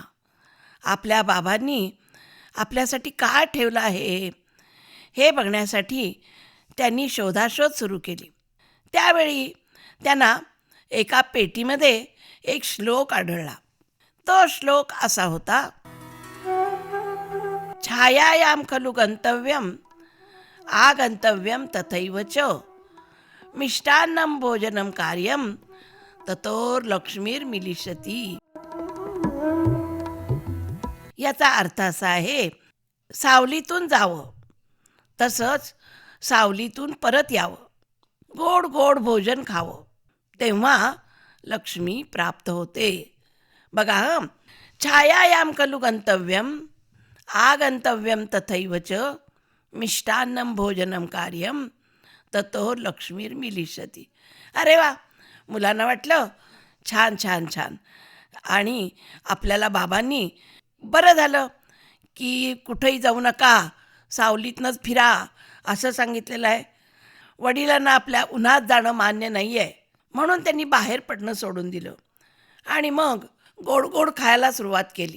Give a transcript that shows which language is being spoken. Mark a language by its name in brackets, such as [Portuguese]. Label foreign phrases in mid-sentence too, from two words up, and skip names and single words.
[Marathi] आपल्या बाबांनी आपल्यासाठी काय ठेवलं आहे हे बघण्यासाठी त्यांनी शोधाशोध सुरू केली. त्यावेळी त्यांना एका पेटीमध्ये एक श्लोक आढळला. तो श्लोक असा होता: [Sanskrit] छायायां खलु गंतव्यम आगंतव्यम तथैव च मिष्टान्नं भोजनं कार्यं ततोर लक्ष्मीर्मिलिष्यति. [Marathi] याचा अर्थ असा आहे, सावलीतून जावं तसंच सावलीतून परत यावं, गोड गोड भोजन खावं, तेव्हा लक्ष्मी प्राप्त होते. बघा हं, [Sanskrit] छायायां खलु गंतव्यम आगंतव्यम तथैव च मिष्टान्नं भोजनं कार्यं ततो लक्ष्मीर्मिलिष्यति. [Marathi] अरे वा, मुलांना वाटलं छान छान छान. आणि आपल्याला बाबांनी बरं झालं की कुठंही जाऊ नका, सावलीतनंच फिरा असं सांगितलेलं आहे. वडिलांना आपल्या उन्हात जाणं मान्य नाही आहे म्हणून त्यांनी बाहेर पडणं सोडून दिलं आणि मग गोड गोड खायला सुरुवात केली.